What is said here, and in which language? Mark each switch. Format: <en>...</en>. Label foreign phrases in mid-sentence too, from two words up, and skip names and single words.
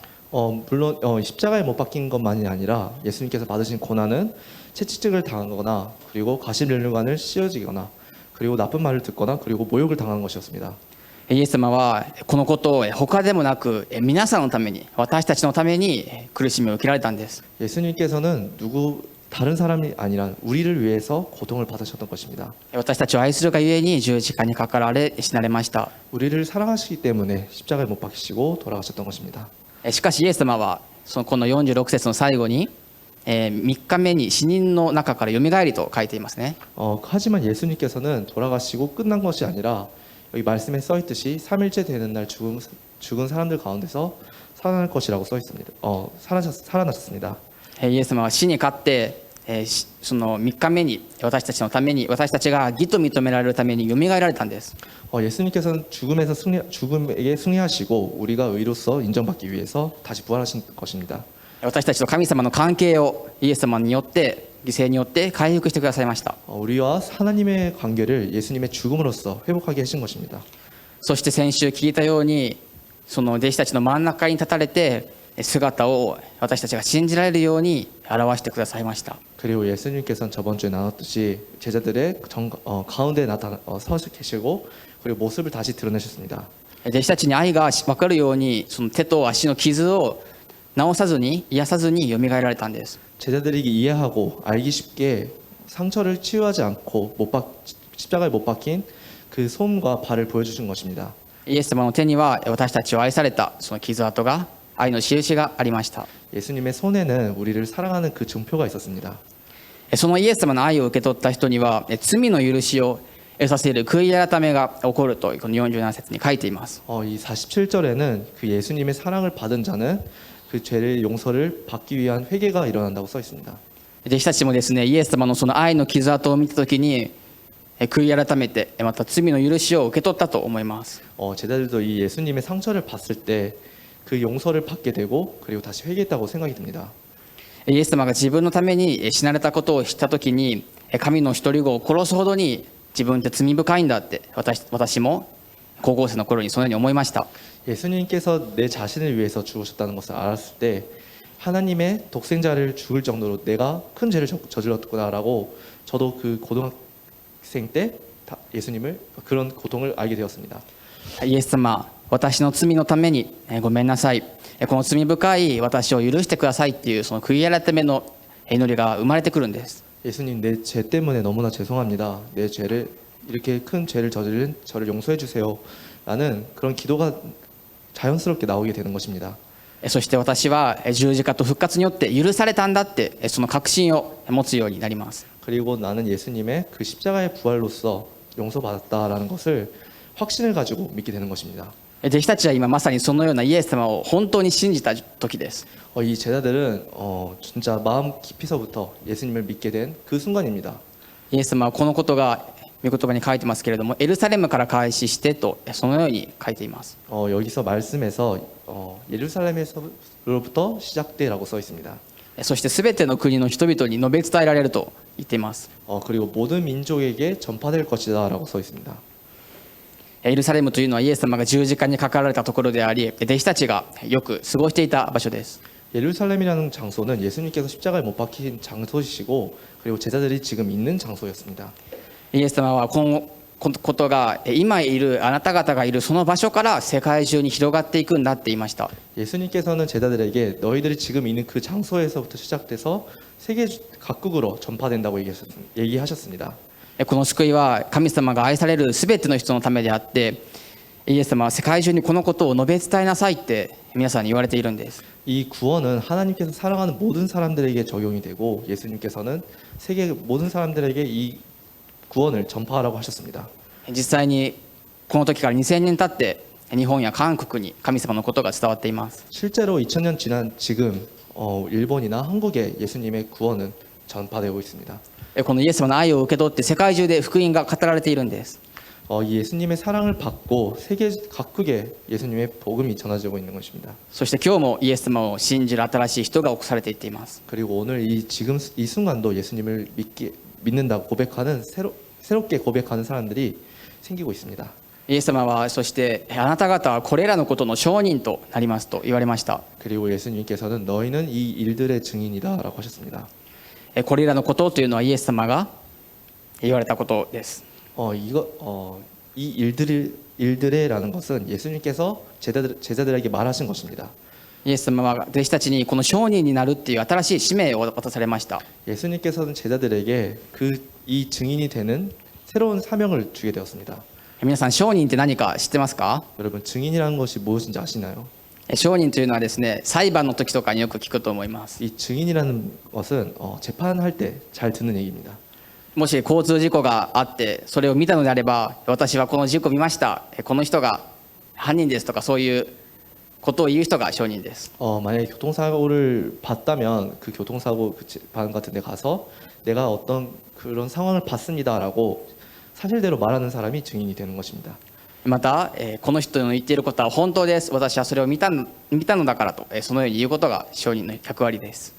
<ko>물론 십자가에 못 박힌 것만이 아니라 예수님께서 받으신 고난은 채찍질을 당하거나 그리고 가시면류관을 씌워지거나 그리고 나쁜 말을 듣거나 그리고 모욕을 당하는 것이었습니다.</ko> <ja>イエス様はこのことを他でもなく皆さんのために私たちのために苦しみを受けられたんです。</ja> <ko>예수님께서는 누구 다른 사람이 아니라 우리를 위해서 고통을 받으셨던 것입니다.</ko> <ja>私たちを愛するがゆえに十字架にかかられ死なれました。</ja> <ko>우리를 사랑하시기 때문에 십자가에 못 박히시고 돌아가셨던 것입니다.</ko> <ja>しかしイエス様はこの46節の最後に3日目に死人の中からよみがえりと書いていますね。</ja> <ko>하지만 예수님께서는 돌아가시고 끝난 것이 아니라 여기 말씀에 써 있듯이 3일째 되는 날 죽은 사람들 가운데서 살아날 것이라고 써 있습니다. 살아나셨습니다.</ko> <ja>イエス様は死に勝ってその3日目に私たちのために私たちが義と認められるためによみがえられたんです。</ja> <ko>예수님께서는 죽음에게 승리하시고 우리가 의로서 인정받기 위해서 다시 부활하신 것입니다.</ko> <ja>私たちと神様の関係をイエス様によって犠牲によって回復してくださいました。</ja> <ko>우리와 하나님의 관계를 예수님의 죽음으로써 회복하게 하신 것입니다.</ko> <ja>そして先週聞いたようにその弟子たちの真ん中に立たれて姿を私たちが信じられるように表してくださいました。</ja> <ko>그리고 예수님께서는 저번 주에 나눴듯이 제자들의 가운데 서 계시고 그리고 모습을 다시 드러내셨습니다.</ko> <ja>弟子たちに愛が分かるようにその手と足の傷を治さずに癒さずによみがえられたんです。</ja> <ko>제자들에게 이해하고 알기 쉽게 상처를 치유하지 않고 십자가에 못 박힌 그 손과 발을 보여주신 것입니다.</ko> <ja>イエス様の手には私たちを愛されたその傷跡が愛の印がありました。</ja> <ko>예수님의 손에는 우리를 사랑하는 그 증표가 있었습니다.</ko> <ja>そのイエス様の愛を受け取った人には罪の許しを得させる悔い改めが起こるとこの47節に書いています。</ja> <ko>이 47절에는 그 예수님의 사랑을 받은 자는 그 죄의 용서를 받기 위한 회개가 일어난다고 써 있습니다.</ko> <ja>弟子たちもですねイエス様のその愛の傷跡を見たときに悔い改めてまた罪の許しを受け取ったと思います。</ja> <ko>제자들도 이 예수님의 상처를 봤을 때 그 용서를 받게 되고 그리고 다시 회개했다고 생각이 듭니다.</ko> <ja>イエス様が自分のために死なれたことを知ったときに神の一人子を殺すほどに自分って罪深いんだって私も高校生の頃にそのように思いました。</ja> <ko>예수님께서 내 자신을 위해서 죽으셨다는 것을 알았을 때 하나님의 독생자를 죽을 정도로 내가 큰 죄를 저질렀구나라고 저도 그 고등학생 때 예수님을 그런 고통을 알게 되었습니다.</ko> <ja>イエス様私の罪のためにごめんなさいこの罪深い私を許してくださいっていうその悔い改めの祈りが生まれてくるんです。</ja> <ko>예수님 내 죄 때문에 너무나 죄송합니다. 내 죄를 이렇게 큰 죄를 저지른 저를 용서해 주세요. 라는 그런 기도가 자연스럽게 나오게 되는 것입니다.</ko> <ja>そして私は十字架と復活によって許されたんだってその確信を持つようになります。</ja> <ko>그리고 나는 예수님의 그 십자가의 부활로서 용서받았다라는 것을 확신을 가지고 믿게 되는 것입니다.</ko> <ja>弟子たちは今まさにそのようなイエス様を本当に信じた時です。</ja> <ko>이 제자들은 진짜 마음 깊이서부터 예수님을 믿게 된 그 순간입니다.</ko> <ja>イエス様はこのことが御言葉に書いてますけれどもエルサレムから開始してとそのように書いています。</ja> <ko>여기서 말씀에서 예루살렘에서로부터 시작되라고 써 있습니다.</ko> <ja>そして全ての国の人々に述べ伝えられると言っています。</ja> <ko>그리고 모든 민족에게 전파될 것이다라고 써 있습니다.</ko> <ja>エルサレムというのはイエス様が十字架にかかられたところであり弟子たちがよく過ごしていた場所です。</ja> <ko>예루살렘이라는 장소는 예수님께서 십자가에 못 박힌 장소이시고 그리고 제자들이 지금 있는 장소였습니다.</ko> <ja>イエス様はこのことが今いるあなた方がいるその場所から世界中に広がっていくんだって言いました。</ja> <ko>예수님께서는 제자들에게 너희들이 지금 있는 그 장소에서부터 시작돼서 세계 각국으로 전파된다고 얘기하셨습니다.</ko> <ja>この救いは神様が愛される全ての人のためであってイエス様は世界中にこのことを述べ伝えなさいって皆さんに言われているんです。</ja> <ko>이 구원은 하나님께서 사랑하는 모든 사람들에게 적용이 되고 예수님께서는 세계 모든 사람들에게 이 구원을 전파하라고 하셨습니다.</ko> <ja>実際にこの時から2000年経って日本や韓国に神様のことが伝わっています。</ja> <ko>실제로 2000년 지난 지금 일본이나 한국에 예수님의 구원은 전파되고 있습니다.</ko> <ja>このイエス様の愛を受け取って世界中で福音が語られているんです。</ja> <ko>예수님의 사랑을 받고 세계 각국에 예수님의 복음이 전해지고 있는 것입니다.</ko> <ja>そして今日もイエス様を信じる新しい人が起こされていっています。</ja> <ko>그리고 오늘 지금 이 순간도 예수님을 믿는다고 고백하는 새롭게 고백하는 사람들이 생기고 있습니다.</ko> <ja>イエス様はそしてあなた方はこれらのことの証人となりますと言われました。</ja> <ko>그리고 예수님께서는 너희는 이 일들의 증인이다라고 하셨습니다.</ko> <ja>これらのことというのはイエス様が言われたことです。</ja> <ko>이 일들에라는 것은 예수님께서 제자들에게 말하신 것입니다.</ko> <ja>イエス様は弟子たちにこの証人になるっていう新しい使命を渡されました。</ja> <ko>예수님께서는 제자들에게 이 증인이 되는 새로운 사명을 주게 되었습니다.</ko> <ja>皆さん、証人って何か知ってますか？</ja> <ko>여러분 증인이라는 것이 무엇인지 아시나요?</ko> <ja>証人というのはですね、裁判の時とかによく聞くと思います。</ja> <ko>이 증인이라는 것은 재판할 때 잘 듣는 얘기입니다.</ko> <ja>もし交通事故があってそれを見たのであれば、私はこの事故を見ました、この人が犯人ですとか、そういうことを言う人が証人です。</ja> <ko>만약에 교통사고를 봤다면 그 교통사고 반 같은 데 가서 내가 어떤 그런 상황을 봤습니다라고 사실대로 말하는 사람이 증인이 되는 것입니다.</ko> <ja>また、この人の言っていることは本当です、私はそれを見たのだからと、そのように言うことが証人の役割です。</ja>